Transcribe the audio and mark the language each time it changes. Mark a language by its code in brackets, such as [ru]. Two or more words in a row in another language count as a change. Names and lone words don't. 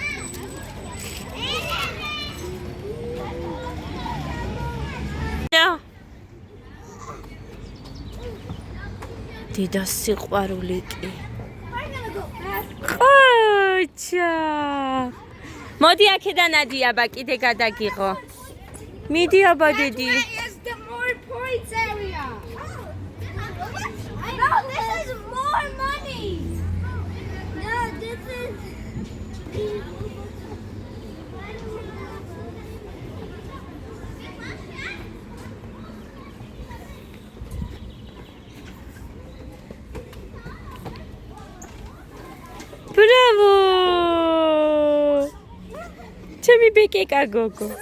[ka] დედა სიყვარული კი ყოჩა მოდი აქედან ადი აბა კიდე გადაგიღო მიდი აბა დედი [en] is the more points area. No, this is more money. No, this is. Bravo! [ka] ჩემი ბეკეკა გოგო.